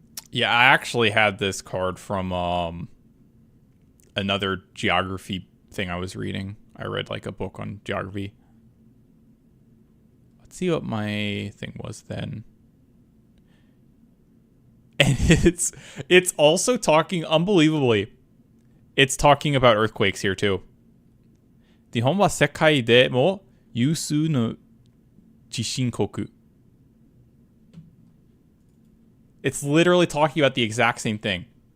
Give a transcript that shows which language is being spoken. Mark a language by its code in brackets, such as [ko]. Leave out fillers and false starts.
[en] Yeah, I actually had this card from another geography thing I was reading. I read like a book on geography. Let's see what my thing was then. And it's also talking, unbelievably, it's talking about earthquakes here too. [ja] 日本は世界でも有数の地震国. [en] It's literally talking about the exact same thing.